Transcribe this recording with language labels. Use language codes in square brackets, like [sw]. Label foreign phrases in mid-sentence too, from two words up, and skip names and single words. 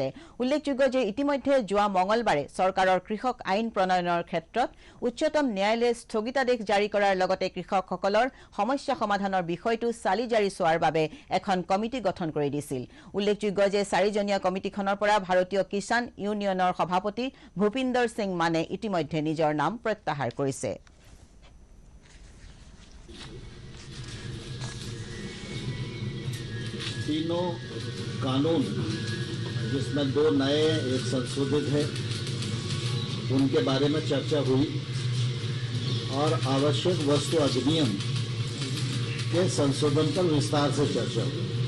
[as] উল্লেখযোগ্য যে ইতিমধ্যে যোৱা মঙলবাৰে চৰকাৰৰ কৃষক আইন প্ৰণয়নৰ ক্ষেত্ৰত উচ্চতম ন্যায়ালয়ে স্থগিতাদেশ জাৰি কৰাৰ লগতে কৃষকসকলৰ সমস্যা সমাধানৰ বিষয়টো চালি জাৰি চোৱাৰ বাবে এখন কমিটি গঠন কৰি দিছিল। উল্লেখযোগ্য যে 4জনীয়া কমিটিখনৰ পৰা ভাৰতীয় কিষাণ ইউনিয়নৰ সভাপতি ভূপিন্দৰ সিং মানে ইতিমধ্যে নিজৰ নাম প্ৰত্যাহাৰ কৰিছে। [hi] तीनों कानून जिसमें 2 नए एक संशोधित है उनके बारे में चर्चा हुई और आवश्यक वस्तु अधिनियम के संशोधन पर विस्तार से चर्चा हुई।